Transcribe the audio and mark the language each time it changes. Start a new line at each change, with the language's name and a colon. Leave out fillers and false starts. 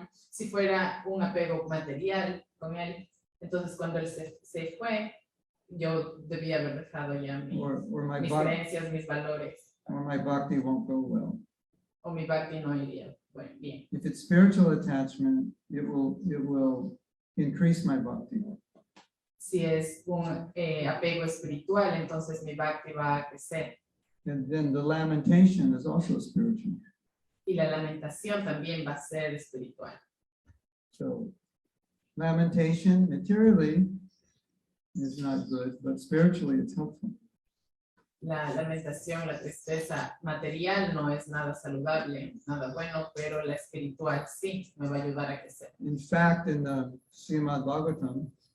Spanish: Si fuera un apego material con él, entonces cuando él se fue, yo debía haber dejado ya
English: Or my
Spanish: mis
English: bhakti,
Spanish: creencias, mis valores,
English: or my bhakti won't go well.
Spanish: o mi bhakti no iría bien.
English: If it's spiritual attachment, it will increase my bhakti.
Spanish: Si es un apego espiritual, entonces mi bhakti va a crecer.
English: And then the lamentation is also spiritual.
Spanish: Y la lamentación también va a ser espiritual.
English: So lamentation materially is not good, but spiritually it's helpful.
Spanish: La lamentación, la tristeza material no es nada saludable, nada bueno, pero la espiritual sí me va a ayudar a crecer.
English: In fact, in the Srimad Bhagavatam,